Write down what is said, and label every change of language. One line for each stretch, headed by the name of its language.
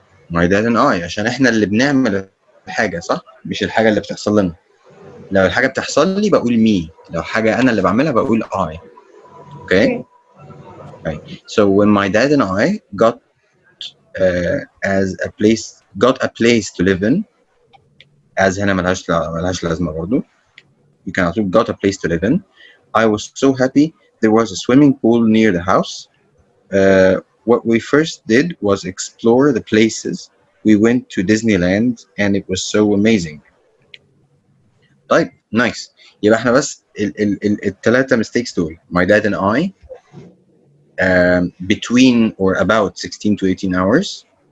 English: my dad and I
Arabic: عشان احنا اللي بنعمل الحاجة صح؟ مش الحاجة اللي بتحصل لنا. لو الحاجة بتحصل لي بقول me. لو حاجة أنا اللي بعملها بقول I.
English: Okay? Okay. Right. So when my dad and I got a place to live in, as
Arabic: هنا ملهاش لازمة برضه.
English: You can also got a place to live in. I was so happy. There was a swimming pool near the house. What we first did was explore the places. We went to Disneyland and it was so amazing.
Arabic: طيب nice. يبقى احنا بس الثلاثة mistakes دول.
English: My dad and I between or about 16 to 18 hours.